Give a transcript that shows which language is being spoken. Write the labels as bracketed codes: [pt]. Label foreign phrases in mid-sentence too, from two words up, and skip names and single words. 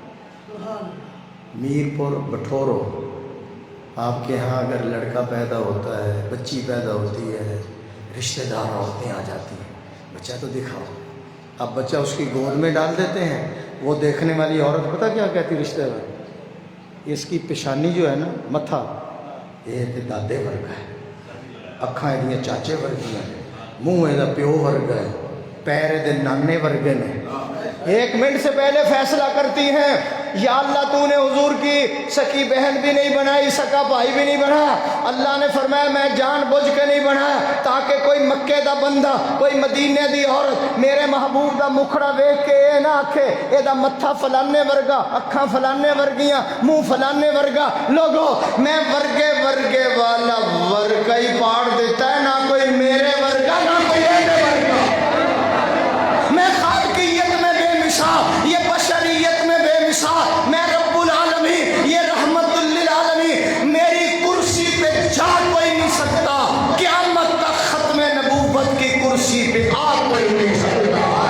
[ur] میرپور بٹھورو آپ کے ہاں اگر لڑکا پیدا ہوتا ہے, بچی پیدا ہوتی ہے, رشتہ دار عورتیں آ جاتی ہیں, بچہ تو دکھاؤ. اب بچہ اس کی گود میں ڈال دیتے ہیں, وہ دیکھنے والی عورت پتہ کیا کہتی رشتہ دار, اس کی پیشانی جو ہے نا, [pa] متھا یہ تے دادے ورگا ہے, اکھاں یہ چاچے ورگی ہیں, منہ یہ پیو ورگا ہے, پیر دے نانے ورگے نے. [ur] 1 منٹ سے پہلے فیصلہ کرتی ہیں یا اللہ تو نے حضور کی سکی بہن بھی نہیں بنائی, سکا بھائی بھی نہیں بنایا. اللہ نے فرمایا میں جان بوجھ کے نہیں بنایا تاکہ [pa] کوئی مکے دا بندہ, کوئی مدینے دی عورت میرے محبوب دا مکھڑا ویکھ کے اے نہ آکھے اے دا متھا فلانے ورگا, اکھاں فلانے ورگیاں, منہ فلانے ورگا. لوگو میں ورگے ورگے والا ورگا ہی پاڑ دیتا ہے, نہ کوئی میرے ورگا نہ کوئی ایسے ورگا. [ur] میں خالقیت میں بے مثال, یہ بشریت میں بے مثال, میں رب العالمین, یہ رحمت للعالمین. میری کرسی پہ جا کوئی نہیں سکتا, قیامت تک ختم نبوت کی کرسی پہ آ کوئی نہیں سکتا.